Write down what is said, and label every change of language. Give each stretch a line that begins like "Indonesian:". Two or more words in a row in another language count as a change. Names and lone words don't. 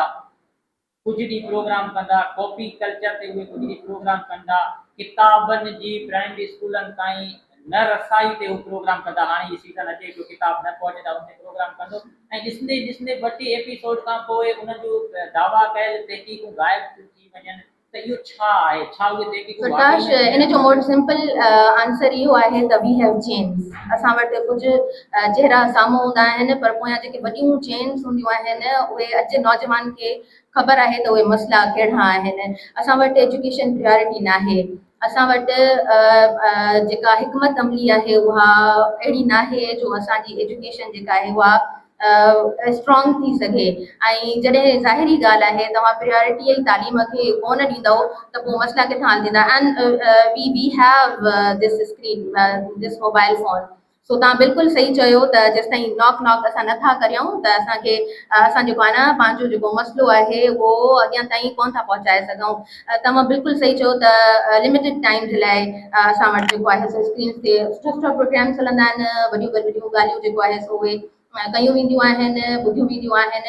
Sindhi: कुझु ॾींहुं प्रोग्राम कंदा, कॉपी कल्चर ते उहे कुझु ॾींहुं प्रोग्राम कंदा, किताबनि जी प्राइमरी स्कूलनि ताईं न रसाई ते उहे प्रोग्राम कंदा। हाणे इहा सीज़न अचे पियो, किताब न पहुचे त उन ते प्रोग्राम कंदो ऐं ॾिसंदे ॾिसंदे 2-3 एपिसोड खां पोइ उन्हनि जो दावा कयल तहक़ीक़ूं गाइब थी वञनि त इहो छा आहे? छा उहे तहक़ीक़ूं प्रकाश इन जो मोर सिंपल आंसर इहो आहे त
English: we have chains.
Sindhi: असां वटि कुझु चेहरा साम्हूं हूंदा आहिनि पर पोयां जेके वॾियूं चेन्स हूंदियूं आहिनि उहे अॼु नौजवान खे ख़बर आहे त उहे मसइला कहिड़ा आहिनि। असां वटि
English: education priority
Sindhi: न आहे। असां वटि जेका हिकमत अमली आहे उहा अहिड़ी न आहे जो असांजी एजुकेशन जेका आहे उहा स्ट्रॉन्ग थी सघे। ऐं जॾहिं ज़ाहिरी ॻाल्हि आहे तव्हां प्रियोरिटी जी तालीम खे कोन ॾींदव त पोइ मसइला किथां हल थींदा।
English: And we have this screen this mobile phone.
Sindhi: सो तव्हां बिल्कुलु सही चयो त जेसि ताईं नॉक असां नथा करियूं त असांखे असां जेको आहे न पंहिंजो जेको मसइलो आहे उहो अॻियां ताईं कोन था पहुचाए सघूं। तव्हां बिल्कुलु सही चयो त
English: limited time
Sindhi: जे लाइ असां वटि जेको आहे सो स्क्रीन ते सुठा प्रोग्राम्स हलंदा आहिनि, वॾियूं वॾियूं ॻाल्हियूं जेको आहे सो उहे कयूं वेंदियूं आहिनि, ॿुधियूं वेंदियूं आहिनि।